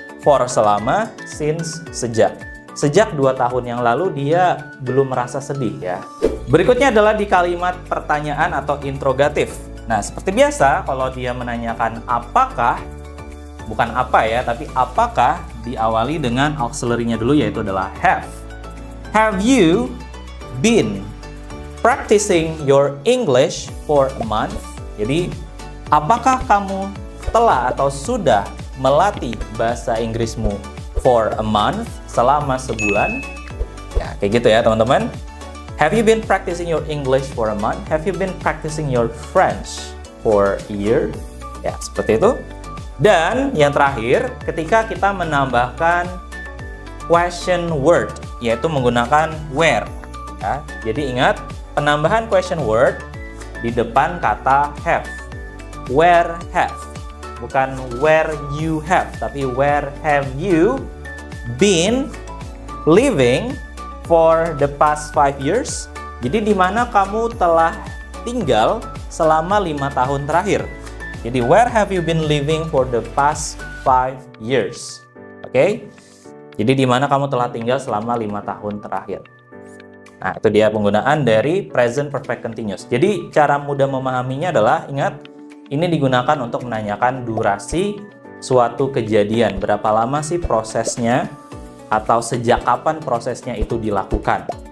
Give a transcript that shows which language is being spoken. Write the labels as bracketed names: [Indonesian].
[English] For [Indonesian] selama, [English] since [Indonesian] sejak. Sejak 2 tahun yang lalu dia belum merasa sedih, ya. Berikutnya adalah di kalimat pertanyaan atau interrogatif. Nah, seperti biasa kalau dia menanyakan apakah, bukan apa ya, tapi apakah diawali dengan auxiliary-nya dulu, yaitu adalah have. [English] Have you been practicing your English for a month? [Indonesian] Jadi, apakah kamu telah atau sudah melatih bahasa Inggrismu [English] for a month, [Indonesian] selama sebulan? Ya, kayak gitu ya teman-teman. [English] Have you been practicing your English for a month? Have you been practicing your French for a year? [Indonesian] Ya, seperti itu. Dan yang terakhir, ketika kita menambahkan question word, yaitu menggunakan where. Ya, jadi ingat, penambahan question word di depan kata have. [English] Where have. [Indonesian] Bukan [English] where you have, [Indonesian] tapi [English] where have you been living for the past 5 years? [Indonesian] Jadi di mana kamu telah tinggal selama 5 tahun terakhir. Jadi [English] where have you been living for the past 5 years? [Indonesian] Oke? Jadi di mana kamu telah tinggal selama 5 tahun terakhir. Nah, itu dia penggunaan dari present perfect continuous. Jadi cara mudah memahaminya adalah, ingat, ini digunakan untuk menanyakan durasi suatu kejadian. Berapa lama sih prosesnya, atau sejak kapan prosesnya itu dilakukan.